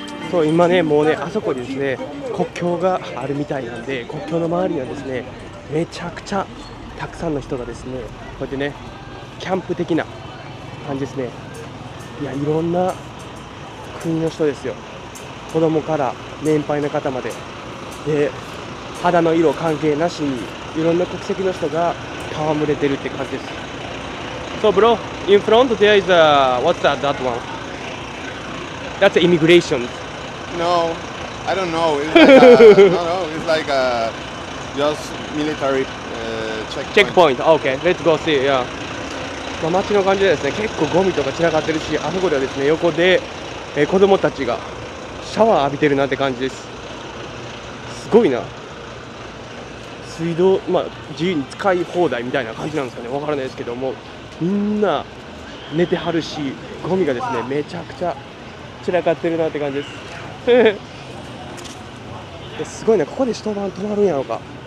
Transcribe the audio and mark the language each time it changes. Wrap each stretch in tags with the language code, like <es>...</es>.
<ja>そう今ねもうねあそこにですね国境があるみたいなんで、国境の周りにはですねめちゃくちゃたくさんの人がですねこうやってねキャンプ的な感じですね。いやいろんな国の人ですよ。子供から年配の方まで、で肌の色関係なしにいろんな国籍の人が戯れてるって感じです。</ja> <en>So bro, in front there is what's that one? That's immigration. No, I don't know. It's like a, no, it's like a just military checkpoint. チェックポイント。OK, let's go see. Yeah.</en> <ja>まあ、街の感じでですね、結構ゴミとか散らかってるし、あそこではですね、横で、子供たちがシャワー浴びてるなって感じです。すごいな。水道、まあ、自由に使い放題みたいな感じなんですかね、わからないですけども、みんな寝てはるし、ゴミがですね、めちゃくちゃ散らかってるなって感じです。すごいな、ここで一晩泊まるんやろうか。</ja>